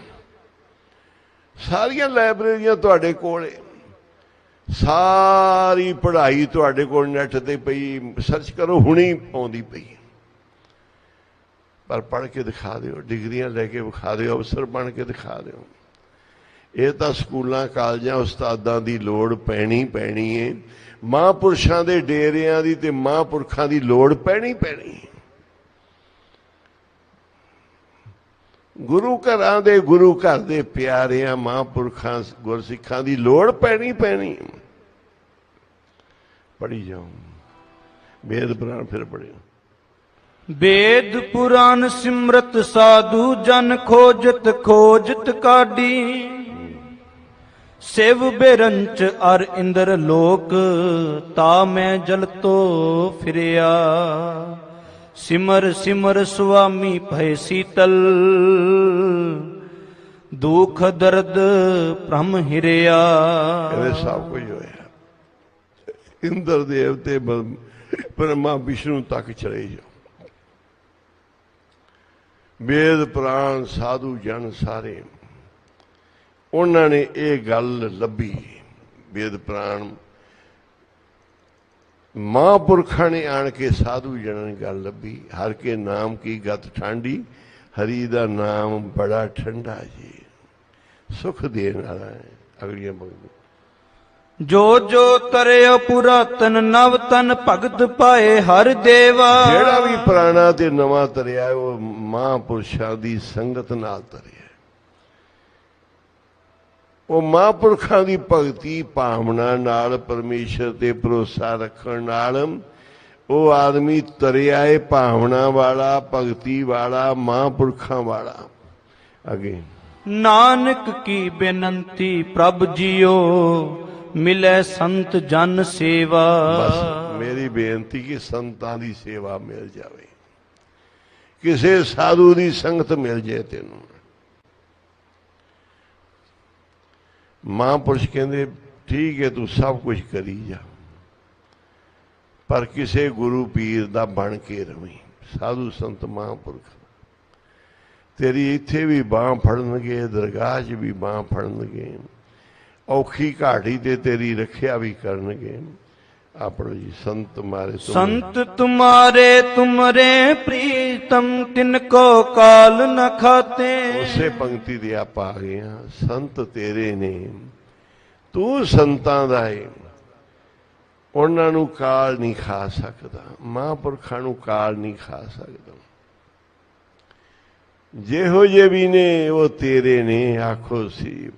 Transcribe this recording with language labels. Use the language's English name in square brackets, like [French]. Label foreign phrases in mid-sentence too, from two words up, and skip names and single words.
[Punjabi] ਸਾਰੀਆਂ ਲਾਇਬ੍ਰੇਰੀਆਂ ਤੁਹਾਡੇ ਕੋਲ, ਸਾਰੀ ਪੜ੍ਹਾਈ ਤੁਹਾਡੇ ਕੋਲ ਨੈੱਟ ਤੇ ਪਈ, ਸਰਚ ਕਰੋ ਹੁਣੀ ਆਉਂਦੀ ਪਈ, ਪਰ ਪੜ੍ਹ ਕੇ ਦਿਖਾ ਦੋ, ਡਿਗਰੀਆਂ ਲੈਕੇ ਵਿਖਾ ਦੋ, ਅਫ਼ਸਰ ਬਣ ਕੇ ਦਿਖਾ ਦੋ। ਯੇ ਤੋ ਸਕੂਲਾਂ ਕਾਲਜਾਂ ਉਸਤਾਦਾਂ ਕੀ ਲੋੜ ਪੈਣੀ ਪੈਣੀ ਹੈ, ਮਹਾਂਪੁਰਖਾਂ ਕੇ ਡੇਰਿਆਂ ਕੀ ਤੇ ਮਹਾਂਪੁਰਖਾਂ ਕੀ ਲੋੜ ਪੈਣੀ ਪੈਣੀ ਹੈ। ਗੁਰੂ ਘਰਾਂ ਦੇ ਗੁਰੂ ਘਰ ਦੇ ਪਿਆਰਿਆਂ ਮਹਾਂਪੁਰਖਾਂ ਗੁਰਸਿੱਖਾਂ ਦੀ ਲੋੜ ਪੈਣੀ ਪੜ੍ਹੀ ਜਾਓ ਵੇਦ ਪੁਰਾਣ ਫਿਰ ਪੜ੍ਹਿਓ। [Braj] वेद पुराण सिमरत साधु जन खोजत काडी शिव बेरंच अर इंद्र लोक ता मैं जल तो फिरिया सिमर सिमर स्वामी भय शीतल दुख दर्द भ्रम हिरिया। [Punjabi] ਇਹ ਸਭ ਕੁਝ ਹੋਇਆ। ਇੰਦਰ ਦੇਵਤੇ ਬ੍ਰਹਮਾ ਵਿਸ਼ਨੂੰ ਤੱਕ ਚਲੇ ਜਾਓ। ਵੇਦ ਪੁਰਾਣ ਸਾਧੂ ਜਨ ਸਾਰੇ ਉਹਨਾਂ ਨੇ ਇਹ ਗੱਲ ਲੱਭੀ। ਵੇਦ ਪੁਰਾਣ ਮਹਾਂਪੁਰਖਾਂ ਨੇ ਆਣ ਕੇ ਸਾਧੂ ਜਨਾਂ ਨੇ ਗੱਲ ਲੱਭੀ। [Braj] हर के नाम की गत ठांडी [Punjabi] ਹਰੀ ਦਾ ਨਾਮ ਬੜਾ ਠੰਡਾ ਜੀ ਸੁਖ ਦੇਣ ਵਾਲਾ ਹੈ। ਅਗਲੀਆਂ ਬੋਲੀਆਂ [Braj] जो जो तरियो पुरातन नव तन भगत पाए हर देवा। [Punjabi] ਜਿਹੜਾ ਵੀ ਪੁਰਾਣਾ ਤੇ ਨਵਾਂ ਤਰਿਆ ਉਹ ਮਹਾਂਪੁਰਸ਼ਾਂ ਦੀ ਸੰਗਤ ਨਾਲ ਤਰਿਆ। ਉਹ ਮਹਾਂਪੁਰਖਾਂ ਦੀ ਭਗਤੀ ਭਾਵਨਾ ਨਾਲ ਪਰਮੇਸ਼ਰ ਤੇ ਭਰੋਸਾ ਰੱਖਣ ਨਾਲ ਉਹ ਆਦਮੀ ਤਰਿਆ ਏ ਭਾਵਨਾ ਵਾਲਾ ਭਗਤੀ ਵਾਲਾ ਮਹਾਂਪੁਰਖਾਂ ਵਾਲਾ। ਅੱਗੇ [Braj] नानक की बेनंती प्रभ जियो मिले संत जन सेवा। [Punjabi] ਬਸ ਮੇਰੀ ਬੇਨਤੀ ਕਿ ਸੰਤਾਂ ਦੀ ਸੇਵਾ ਮਿਲ ਜਾਵੇ ਕਿਸੇ ਸਾਧੂ ਦੀ ਸੰਗਤ ਮਿਲ ਜਾਏ ਤੈਨੂੰ। ਮਹਾਂਪੁਰਸ਼ ਕਹਿੰਦੇ ਠੀਕ ਹੈ ਤੂੰ ਸਭ ਕੁਝ ਕਰੀ ਜਾ ਪਰ ਕਿਸੇ ਗੁਰੂ ਪੀਰ ਦਾ ਬਣ ਕੇ ਰਵੀਂ। ਸਾਧੂ ਸੰਤ ਮਹਾਂਪੁਰਖ ਤੇਰੀ ਇੱਥੇ ਵੀ ਬਾਂਹ ਫੜਨਗੇ ਦਰਗਾਹ 'ਚ ਵੀ ਬਾਂਹ ਫੜਨਗੇ ਔਖੀ ਘਾਟੀ ਤੇ ਤੇਰੀ ਰੱਖਿਆ ਵੀ ਕਰਨਗੇ। ਆਪਣੋ ਜੀ ਸੰਤ ਮਾਰੇ [Braj] संत तुम्हारे तुमरे प्रीतम तिनको काल न खाते। [Punjabi] ਉਸੇ ਪੰਕਤੀ ਦੇ ਆਪਾਂ ਆ ਗਏ ਹਾਂ। ਸੰਤ ਤੇਰੇ ਨੇ ਤੂੰ ਸੰਤਾਂ ਦਾ ਏ ਉਹਨਾਂ ਨੂੰ ਕਾਲ ਨਹੀਂ ਖਾ ਸਕਦਾ। ਮਹਾਂਪੁਰਖਾਂ ਨੂੰ ਕਾਲ ਨਹੀਂ ਖਾ ਸਕਦਾ। ਜਿਹੋ ਜਿਹੇ ਵੀ ਨੇ ਉਹ ਤੇਰੇ ਨੇ ਆਖੋ ਸੀ